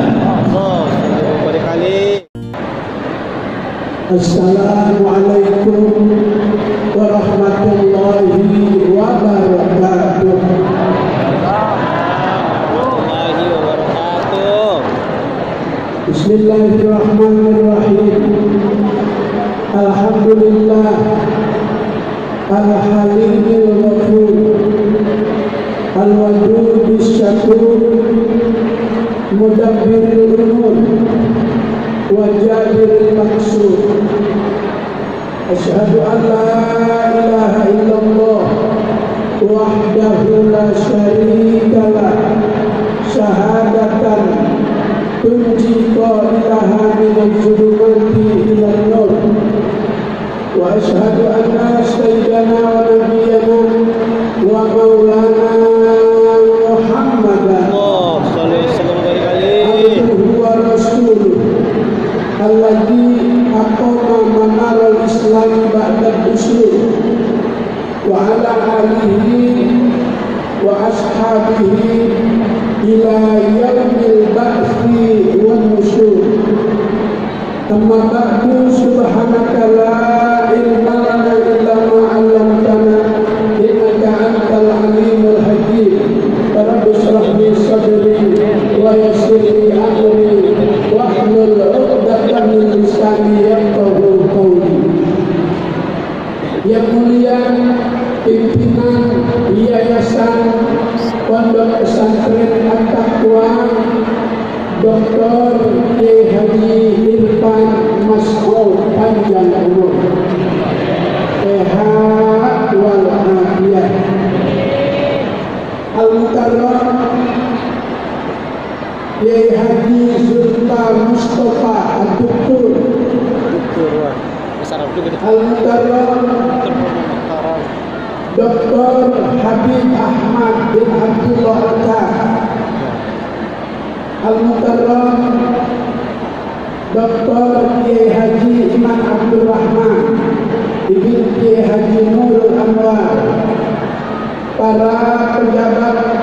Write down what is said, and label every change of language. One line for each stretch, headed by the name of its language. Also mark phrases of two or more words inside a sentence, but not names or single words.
Arabic: السلام عليكم ورحمة الله وبركاته. بسم الله الرحمن الرحيم. الحمد لله الحليم الغفور الودود الشكور مدبر الأمور وجابر المقصود. أشهد أن لا إله إلا الله وحده لا شريك له شهادة تنجي قائلها من الظلمات إلى النور. وأشهد أن سيدنا ونبينا ومولانا محمدا عبده ورسوله الذي أقام منار الإسلام بعد الأصول وعلى آله وأصحابه إلى يوم البعث والنشور. أما بعد سبحانك لا علم لنا إلا ما علمتنا إنك أنت العليم الحكيم. رب اشرح لي صدري ويسر لي أمري واحلل عقدة من لساني يفقهوا قولي.
Indonesian: Yang mulia pimpinan Yayasan Pondok Pesantren At-Taqwa Dr. Kiai Haji Irfan Mas'ud panjang umur, sehat wal afiat. Al-Mukarram Kiai Haji Zulfa Mustafa Ad-Duktur, Al-Mukarram Dr. Habib Ahmad bin Abdullah Atta, Al-Mukarram Dr. Kiai Haji Iman Abdul Rahman Ibn Kiai Haji Nurul Anwar, para pejabat